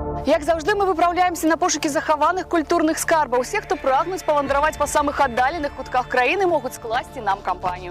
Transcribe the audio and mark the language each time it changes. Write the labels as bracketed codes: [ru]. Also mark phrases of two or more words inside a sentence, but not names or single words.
[uk] Як завжди, ми виправляємося на пошуки захованих культурних скарбів. [be] Усі, хто прагнуть павандраваць па самых аддаленых кутках краіны, могуць скласці нам кампанію.